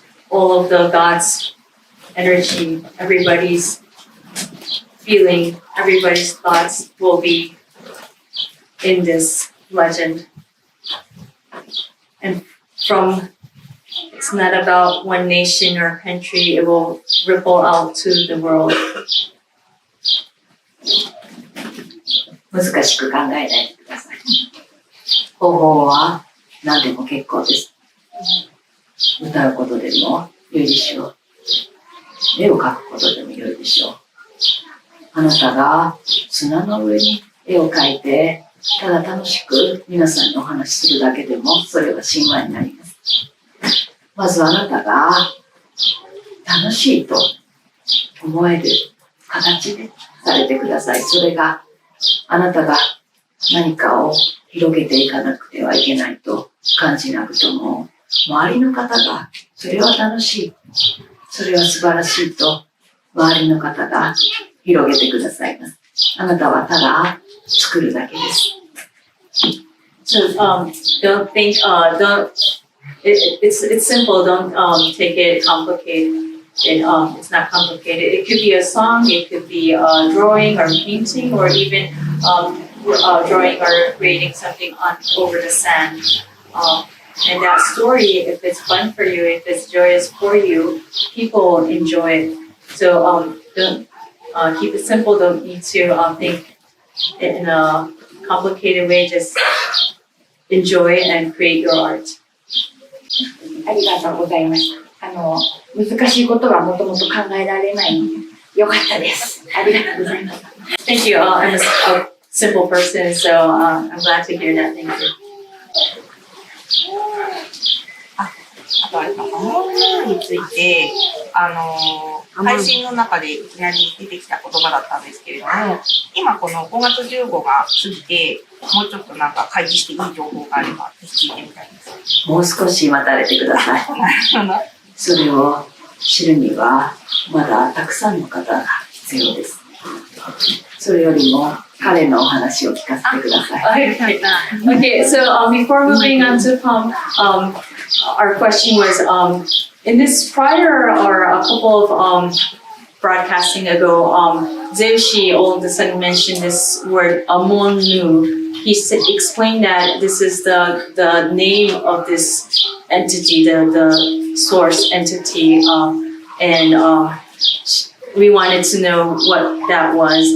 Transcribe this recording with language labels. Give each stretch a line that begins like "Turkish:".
English: All of the God's energy, everybody's feeling, everybody's thoughts will be in this legend. And it's not about one nation or country, it will ripple out to the world.
Japanese: 難しく考えないでください。方法は何でも結構です。歌うことでも良いでしょう。絵を描くことでも良いでしょう。あなたが砂の上に絵を描いて、ただ楽しく皆さんにお話しするだけでも、それは神話になります。まずあなたが楽しいと思える形でされてください。それがあなたが何かを広げていかなくてはいけないと感じなくとも、周りの方がそれは楽しい、それは素晴らしいと周りの方が広げてくださいます。あなたはただ作るだけです。
English: So don't think it's simple. Don't take it complicated. It's not complicated. It could be a song, it could be a drawing or painting, or even drawing or creating something over the sand. And that story, if it's fun for you, if it's joyous for you, people enjoy it. So don't keep it simple. Don't need to think in a complicated way. Just enjoy it and create your art.
Japanese: ありがとうございました。難しいことはもともと考えられないので、よかったです。ありがとうございます。
English: Thank you. I'm a simple person, so I'm glad to hear that. Thank you.
Japanese: あとあれか、守るについて、配信の中でいきなり出てきた言葉だったんですけれども、今この5月15が過ぎて、もうちょっとなんか開示していい情報があれば、ぜひ聞いてみたいです。もう少し待たれてください。それを知るには、まだたくさんの方が必要です。それよりも、彼のお話を聞かせてください。
English: Okay, so before moving on to Pom, our question was, in this prior or a couple of broadcasting ago, Zeushi all of a sudden mentioned this word Amonu. He explained that this is the name of this entity, the source entity, and we wanted to know what that was.